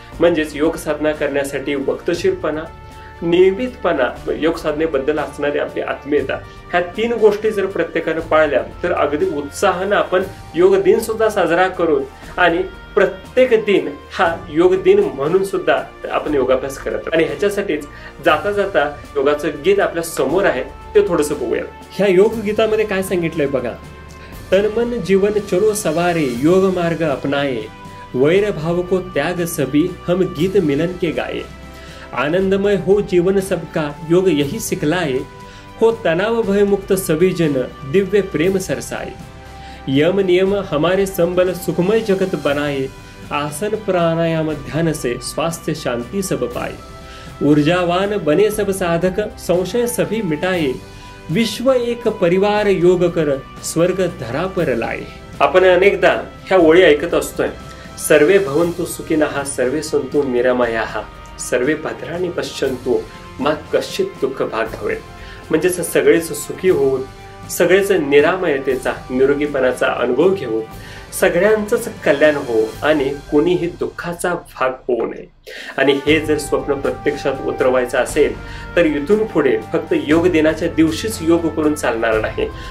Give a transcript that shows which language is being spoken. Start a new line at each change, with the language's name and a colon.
Marathi: म्हणजेच योग साधना करण्यासाठी वक्तशीरपणा, नियमितपणा, योग साधनेबद्दल असणारी आपली आत्मीयता, ह्या 3 गोष्टी जर प्रत्येकानं पाळल्या तर अगदी उत्साहानं आपण योग दिन सुद्धा साजरा करून आणि प्रत्येक दिन हा योग दिन म्हणून सुद्धा आपण योगाभ्यास करत. आणि ह्याच्यासाठीच जाता जाता योगाचं गीत आपल्या समोर आहे ते थोडंसं बघूया. ह्या योग गीतामध्ये काय सांगितलंय बघा.
Hindi: तन मन जीवन चलो सवारे, योग मार्ग अपनाए, वैर भाव को त्याग सभी, हम गीत मिलन के गाए. आनंदमय हो जीवन सबका, योग यही सिखलाए, हो तनाव भय मुक्त सभी जन, दिव्य प्रेम सरसाए. यम नियम हमारे संबल, सुखमय जगत बनाए, आसन प्राणायाम ध्यान से स्वास्थ्य शांति सब पाए. ऊर्जावान बने सब साधक, संशय सभी मिटाए, विश्व एक परिवार योग कर, स्वर्ग धरा पर लाए.
Marathi: आपण अनेकदा ह्या ओळी ऐकत असतोय.
Sanskrit: सर्वे भवन्तु सुखिनः सर्वे सन्तु निरामयाः सर्वे भद्राणि पश्यन्तु मा कश्चित् दुःख भाग भवेत्.
Marathi: म्हणजेच सगळेच सुखी होऊन, सगळेच निरामयतेचा, निरोगीपणाचा अनुभव घेऊन, सगळ्यांचंच कल्याण हो आणि कोणीही दुःखाचा भाग होऊ नये. आणि हे जर स्वप्न प्रत्यक्षात उतरवायचं असेल तर इथून पुढे फक्त योग दिनाच्या दिवशीच योग करून चालणार नाही.